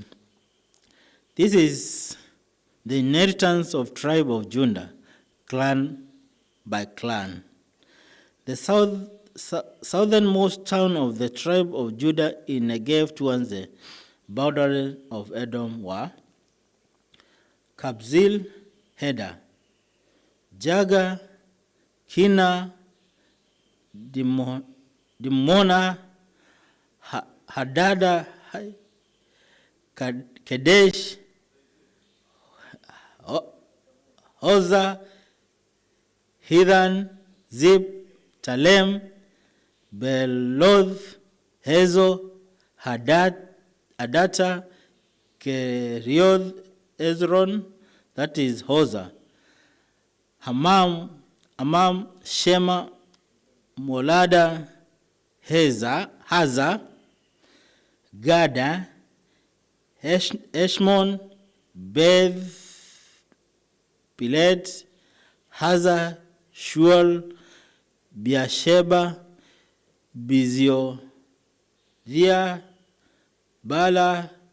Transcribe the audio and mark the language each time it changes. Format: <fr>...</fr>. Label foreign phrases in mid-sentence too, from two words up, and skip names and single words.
<en>This is the inheritance of tribe of Judah, clan by clan. The southernmost town of the tribe of Judah in Negev towards the boundary of Edom were Kabzeel, Heder, Jaga, Kina, Dimona, Hadada, Kadesh, Hoza, Hidan, Zip, Talem, Beloth, Hezo, Hadata, Kerioth, Ezron, that is Hoza, Hamam, Shema, Molada, Haza, Gada, Eshmon, Beth, Pilet, Haza, Shual, Beersheba, Biziothia, Bala,</en>